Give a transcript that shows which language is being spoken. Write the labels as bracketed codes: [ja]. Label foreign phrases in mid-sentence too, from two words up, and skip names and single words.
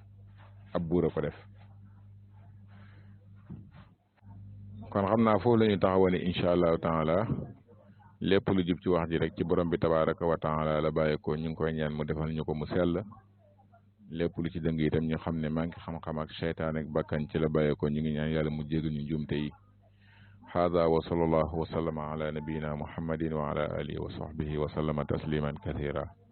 [wo] def kon xam naa foofu la ñu taxawoon [ar] إن شاء الله تعالى [wo] lépp lu jub ci wax ji rek ci borom bi [ar] تبارك وتعالى [wo] la bàyyeekoo ñu ngi koy ñaan mu defal ñu ko mu sell lépp lu ci dëng itam ñu xam ne maa ngi xam-xam ak seytaan ak bakkan ci la bàyyeekoo ñu ngi ñaan yàlla mu jégal ñu njuumte yi [ar] هذا وصلى الله وسلم على نبينا محمد وعلى آله وصحبه وسلم تسليما كثيرا